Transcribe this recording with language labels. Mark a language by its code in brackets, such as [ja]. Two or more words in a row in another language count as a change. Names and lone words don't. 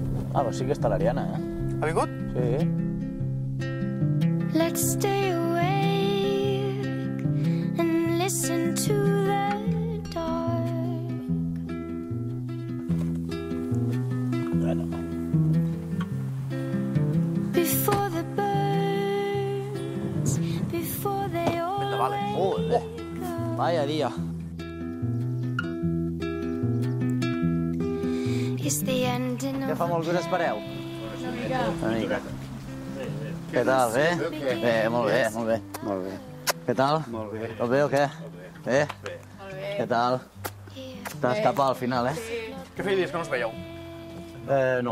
[ca] Ah, però sí que està l'Ariana, eh? Ha vingut? Sí. [en] Let's stay awake and listen to the dark. [ca] Bueno. [en] Before the birds, before they all wake up. [es] Vaya dia. [en] It's the ending [ca] Ja [en] of [ca] fa molt que us espereu. Una mica. Què tal, bé? Bé, molt bé, molt bé. Molt bé. Què tal? Molt bé. Tot bé o què? Bé? Molt bé. Què tal? T'has escapat al final, eh? Què feia dies que no us veieu? No.